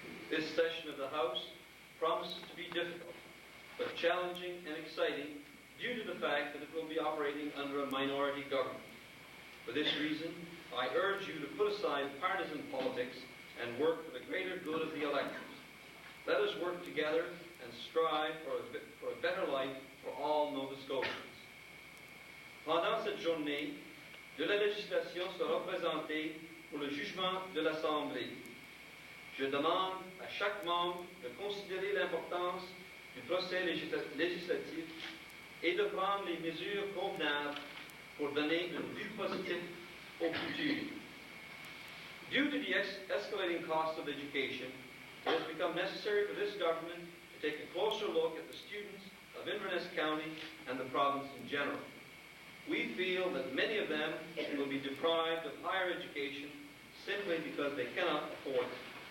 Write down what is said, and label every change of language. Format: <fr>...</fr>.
<en>This session of the House promises to be difficult, but challenging and exciting due to the fact that it will be operating under a minority government. For this reason, I urge you to put aside partisan politics and work for the greater good of the electorate. Let us work together and strive for a better life for all Nova Scotians.</en> <fr>Pendant cette journée, de la législation sera présentée pour le jugement de l'Assemblée. Je demande à chaque membre de considérer l'importance du procès législatif et de prendre les mesures convenables pour donner une vue positive au futur.</fr> <en>Due to the escalating cost of education, it has become necessary for this government to take a closer look at the students of Inverness County and the province in general. We feel that many of them will be deprived of higher education simply because they cannot afford it.</en>